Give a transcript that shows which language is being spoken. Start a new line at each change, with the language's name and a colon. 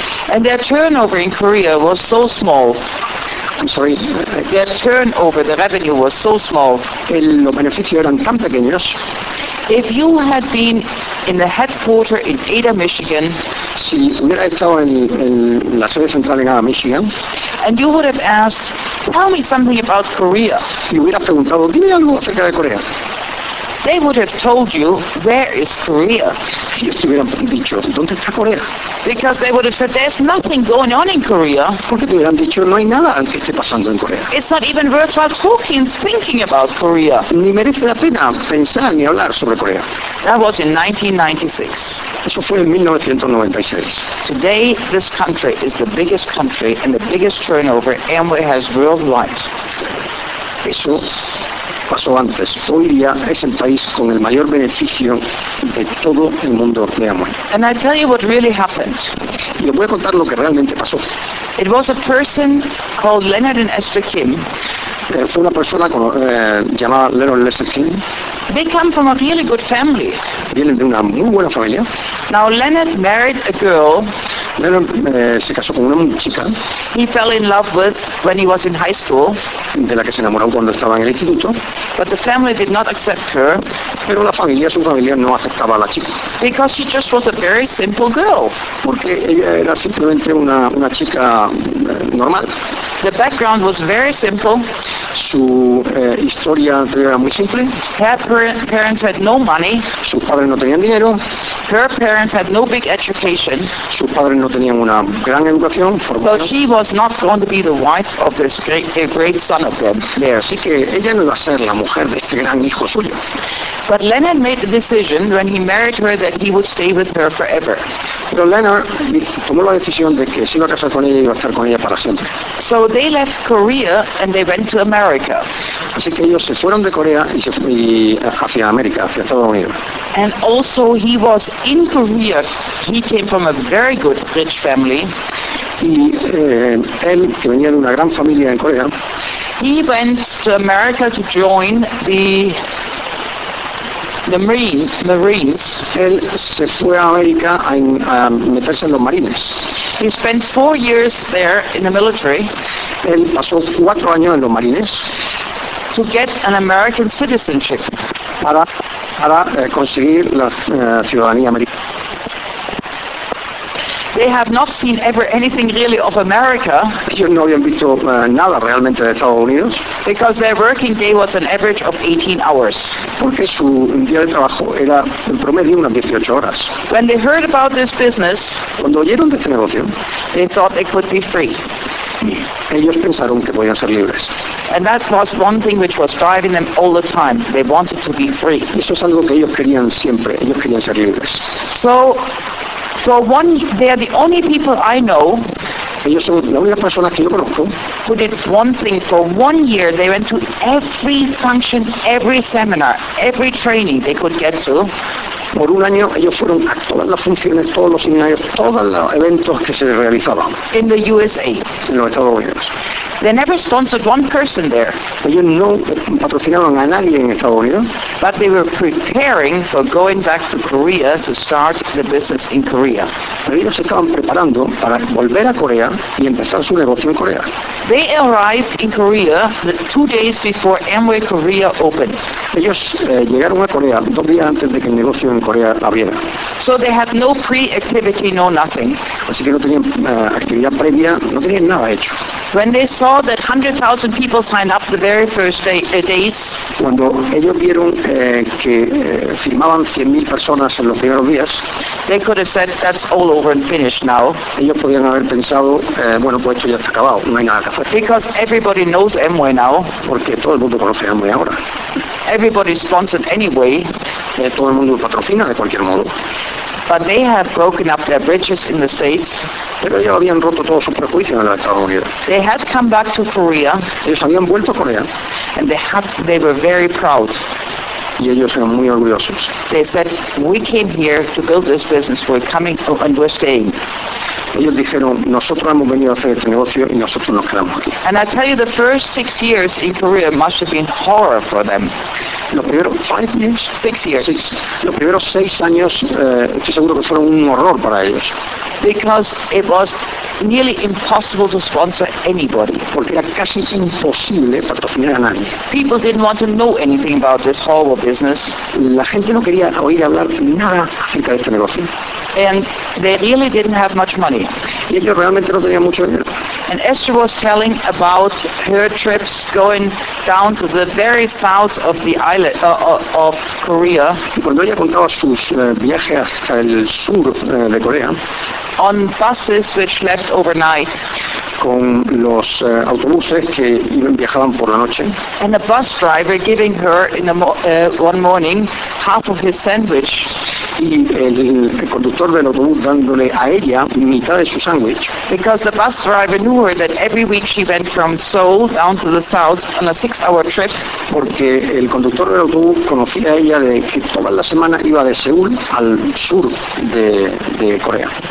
English: And their turnover in Korea was so small. I'm sorry. Their turnover, the revenue was so small.
Spanish: Los beneficios eran tan pequeños.
English: If you had been in the headquarters in Ada, Michigan,
Spanish: si hubiera estado en la sede central en Ada, Michigan,
English: and you would have asked, tell me something about Korea.
Spanish: Y hubiera preguntado, dime algo acerca de Corea.
English: they would have told you, where is Korea?
Spanish: Ellos hubieran dicho, ¿dónde está Corea?
English: Because they would have said, there's nothing going on in Korea.
Spanish: Porque hubieran dicho, no hay nada que esté pasando en Corea.
English: It's not even worthwhile talking, thinking about Korea.
Spanish: Ni merece la pena pensar ni hablar sobre Corea.
English: That was in 1996.
Spanish: Eso fue en 1996.
English: Today, this country is the biggest country and the biggest turnover Amway has worldwide.
Spanish: Eso pasó antes. Hoy día es el país con el mayor beneficio de todo el mundo de Amway.
English: And I tell you what really happened.
Spanish: Y os voy a contar lo que realmente pasó.
English: It was a person called Leonard and Esther Kim.
Spanish: Fue una persona con, llamada Leonard and Esther Kim.
English: They come from a really good family.
Spanish: Vienen de una muy buena familia.
English: Now Leonard married a girl.
Spanish: Leonard se casó con una chica.
English: He fell in love with when he was in high school.
Spanish: De la que se enamoró cuando estaba en el instituto.
English: But the family did not accept her.
Spanish: Pero la familia, su familia, no aceptaba a la chica.
English: Because she just was a very simple girl.
Spanish: Porque ella era simplemente una chica normal.
English: The background was very simple.
Spanish: Su historia era muy simple.
English: Parents had no money.
Spanish: Sus padres no tenían dinero.
English: Her parents had no big education.
Spanish: Sus padres no tenían una gran educación.
English: So she was not going to be the wife of this great son of them.
Spanish: Así que ella no iba a ser la mujer de este gran hijo suyo.
English: But Leonard made the decision when he married her that he would stay with her forever.
Spanish: Pero Leonard tomó la decisión de que si iba a casar con ella, iba a estar con ella para siempre.
English: So they left Korea and they went to America.
Spanish: Así que ellos se fueron de Corea y se fueron hacia América, hacia Estados Unidos.
English: And also he was in Korea. He came from a very good rich family.
Spanish: Y él, que venía de una gran familia en Corea,
English: he went to America to join the Marines.
Spanish: Él se fue a América a meterse en los marines.
English: He spent 4 years there in the military.
Spanish: Él pasó 4 años en los marines.
English: To get an American citizenship.
Spanish: Para conseguir la ciudadanía americana.
English: They have not seen ever anything really of America.
Spanish: Ellos no habían visto nada realmente de Estados Unidos.
English: Because their working day was an average of 18 hours.
Spanish: Porque su día de trabajo era en promedio unas 18 horas.
English: When they heard about this business,
Spanish: cuando oyeron de este negocio,
English: they thought they could be free.
Spanish: Ellos pensaron que podían ser libres.
English: And that was one thing which was driving them all the time. They wanted to be free.
Spanish: Eso es algo que ellos querían siempre. Ellos querían ser libres.
English: So they are the only people I know.
Spanish: Ellos son la única persona que yo conozco.
English: Who did one thing for 1 year? They went to every function, every seminar, every training they could get to.
Spanish: Por un año ellos fueron a todas las funciones, todos los seminarios, todos los eventos que se realizaban.
English: In the USA.
Spanish: En los Estados Unidos.
English: They never sponsored one person there.
Spanish: Ellos no patrocinaban a nadie en Estados Unidos.
English: But they were preparing for going back to Korea to start the business in Korea.
Spanish: Pero ellos se estaban preparando para volver a Corea y empezar su negocio en Corea.
English: They arrived in Korea 2 days before Amway Korea opened.
Spanish: Ellos llegaron a Corea 2 días antes de que el negocio en Corea abriera.
English: So they had no pre-activity, no nothing.
Spanish: Así que no tenían actividad previa, no tenían nada hecho.
English: When they saw that 100,000 people signed up the very first day, days.
Spanish: Cuando ellos vieron que firmaban 100,000 personas en los primeros días,
English: they could have said that's all over and finished now.
Spanish: Ellos podrían haber pensado, bueno, pues esto ya está acabado, no hay nada que hacer.
English: Because everybody knows Amway now.
Spanish: Porque todo el mundo conoce Amway ahora.
English: Everybody sponsored anyway.
Spanish: Todo el mundo patrocina de cualquier modo.
English: But they have broken up their bridges in the States.
Spanish: Pero ellos habían roto todos sus prejuicios en los Estados Unidos.
English: They had come back to Korea.
Spanish: Ellos habían vuelto a Corea.
English: And they were very proud.
Spanish: Y ellos eran muy orgullosos.
English: They said, we came here to build this business. We're coming and we're staying.
Spanish: Ellos dijeron, nosotros hemos venido a hacer este negocio y nosotros nos quedamos aquí.
English: And I tell you, the first 6 years in Korea must have been horror for them.
Spanish: Los primeros 6 años, estoy seguro que fueron un horror para ellos.
English: Because it was nearly impossible to sponsor anybody.
Spanish: Porque era casi imposible patrocinar a nadie.
English: People didn't want to know anything about this horrible business.
Spanish: La gente no quería oír hablar nada acerca de este negocio.
English: And they really didn't have much money.
Spanish: Y ellos realmente no tenían mucho dinero.
English: And Esther was telling about her trips going down to the very south of the island of Korea.
Spanish: Y cuando ella contaba sus viajes hasta el sur de Corea.
English: On buses which left overnight.
Spanish: Con los autobuses que viajaban por la noche.
English: And a bus driver giving her in one morning half of his sandwich.
Spanish: Y el conductor del autobús dándole a ella mitad de su sándwich.
English: Because the bus driver knew her that every week she went from Seoul down to the south on a 6-hour trip.
Spanish: Porque el conductor del autobús conocía a ella de que todas las semanas iba de Seúl al sur de Corea.